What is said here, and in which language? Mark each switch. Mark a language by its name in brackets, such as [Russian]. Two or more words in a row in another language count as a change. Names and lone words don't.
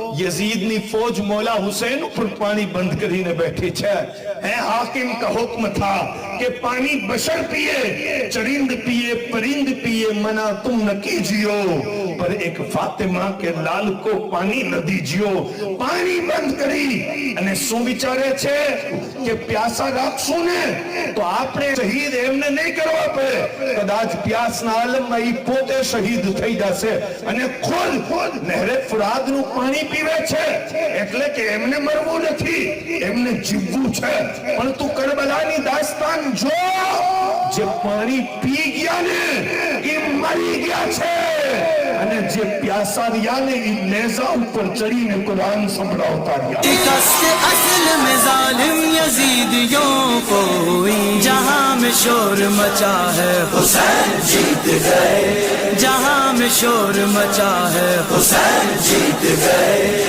[Gujarati] યઝીદની ફૌજ મૌલા હુસૈન ઉપર પાણી બંધ કરીને બેઠી છે. [Urdu] ہے حاکم کا حکم تھا کہ پانی بشر پیے, چرند پیے, پرند پیے, منع تم نہ کیجیو, پر ایک فاطمہ کے لال کو پانی نہ دیجیو. [Gujarati] પાણી બંધ કરી અને શું વિચારે છે કે પ્યાસા રાખશું ને તો આપણે શહીદ એમને નહીં કરવા પડે, કદાચ પ્યાસના આલમમાં ઈ પોતે શહીદ થઈ જશે અને ખુદ નહેરે ફુરાદનું પાણી પીવે છે, એટલે કે એમને મરવું નથી, એમને જીવવું છે. પણ તું કરબલાની દાસ્તાન જો, જે પાણી પી ગયા ને એ મરી ગયા છે, અને જે પ્યાસા રહ્યા ને એ નેઝા ઉપર ચડીને કુરાન સંભળાવતા રહ્યા. [Urdu] شکست اصل میں ظالم یزیدیوں کو ہوئی, جہاں میں شور مچا ہے حسین جیت گئے, جہاں میں شور مچا ہے حسین جیت گئے.